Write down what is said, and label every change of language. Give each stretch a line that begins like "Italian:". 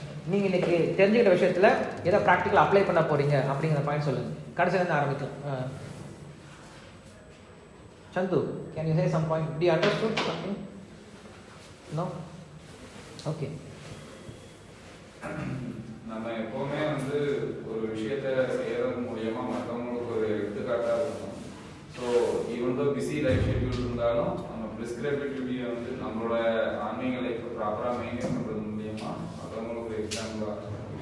Tamil: நீங்க இன்னைக்கு தெரிஞ்சுக்கிட்ட விஷயத்துல ஏதோ ப்ராக்டிக்கல் அப்ளை பண்ண போறீங்க அப்படிங்கிற பாயிண்ட் சொல்லுங்க. கடைசியில இருந்து ஆரம்பிக்கலாம்.
English: Chandu, can you say some point? Do you understood something? No? Okay.
Tamil: நம்ம எப்போவுமே வந்து ஒரு விஷயத்தை செய்யறது மூலியமா மற்றவங்களுக்கு ஒரு எடுத்துக்காட்டாக இருக்கணும். So even though busy life schedule இருந்தாலும் நம்ம ப்ரிஸ்கிரைபிலிட்டியை வந்து நம்மளோட ஆன்மீக லைஃப்பை ப்ராப்பராக மெயின்டைன் பண்ணுறது மூலியமா மற்றவங்களுக்கு ஒரு எக்ஸாம்பிளாக.